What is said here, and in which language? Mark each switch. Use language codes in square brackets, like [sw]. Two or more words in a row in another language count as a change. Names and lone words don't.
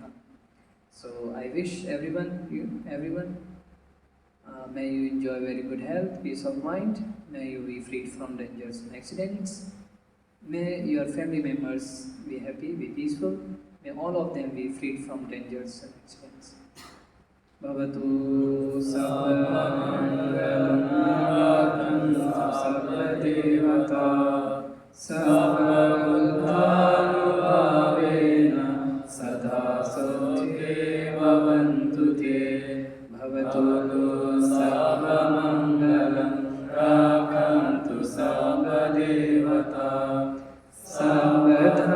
[en] So I wish everyone, may you enjoy very good health, peace of mind, may you be freed from dangers and accidents, may your family members be happy, be peaceful, may all of them be freed from dangers and accidents. [pi] Bhavatu Sabbamangalam Rakantu Sabba Devata Sabba Buddhanubhavena Sada Sothe Bhavantu Te Bhavatu Sabbamangalam Rakantu Sabba Devata Sabba